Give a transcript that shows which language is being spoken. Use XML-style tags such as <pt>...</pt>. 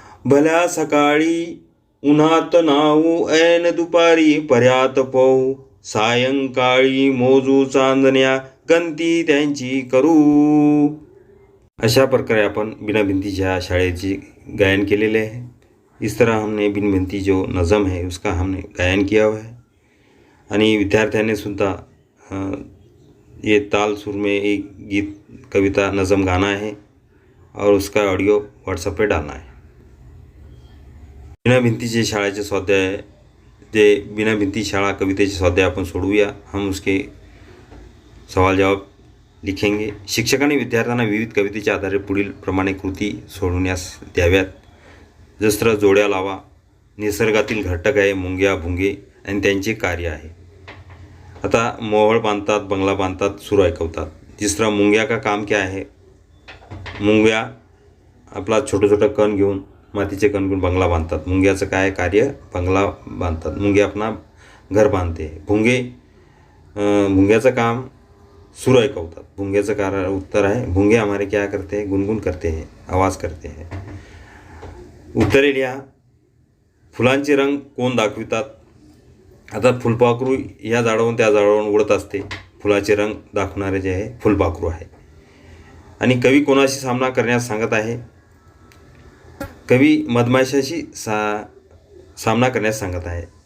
<mr>भल्या सकाळी उन्हात नावू, ऐन दुपारी पर्यात पोहू. सायंकाळी मोजू चांदण्या, गंती त्यांची करू. अशा प्रकारे अपन बिना भिंतीच्या शाळेची गायन केलेले है.</mr> <hi>इस तरह हमने बिन भिंती जो नज़म है उसका हमने गायन किया हुआ है.</hi> <mr>आणि विद्यार्थ्यांनी सुद्धा</mr> <hi>ये ताल सुर में एक गीत कविता नज़म गाना है और उसका ऑडियो व्हाट्सएप पे डालना है.</hi> <mr>बिना भिंतीचे शाळेचे स्वाध्याय, जे बिना भिंती शाळा कवितेचे स्वाध्याय आपण सोडवूया.</mr> <hi>हम उसके सवाल जवाब लिखेंगे.</hi> <mr>शिक्षकांनी विद्यार्थ्यांना विविध कवितेच्या आधारे पुढील प्रमाणे कृती सोडवण्यास द्याव्यात. जसं जोड्या लावा, निसर्गातील घटक आहे मुंग्या भुंगे आणि त्यांचे कार्य आहे. आता मोहळ बांधतात, बंगला बांधतात, सूर ऐकवतात.</mr> <hi>तिसरा मुंग्या का काम क्या है.</hi> <mr>मुंग्या आपला छोटे कण घेऊन, मातीचे कण घेऊन बंगला बांधतात. मुंग्याचं काय कार्य, बंगला बांधतात. मुंग्या अपना घर बांधते. भुंग्याचं काम सूर ऐकवतात. भुंग्याचं कारण उत्तर आहे,</mr> <hi>भुंगे हमारे क्या करते हैं, गुनगुन करते हैं, आवाज़ करते हैं.</hi> <mr>उत्तरे लिहा. फुलांचे रंग कोण दाखवितात. आता फुलपाखरू या झाडावरून त्या झाडावरून उडत असते. फुलाचे रंग दाखवणारे जे आहे फुलपाखरू आहे. आणि कवी कोणाशी सामना करण्यास सांगत आहे. कवी मधमाशाशी सामना करण्यास सांगत आहे.</mr>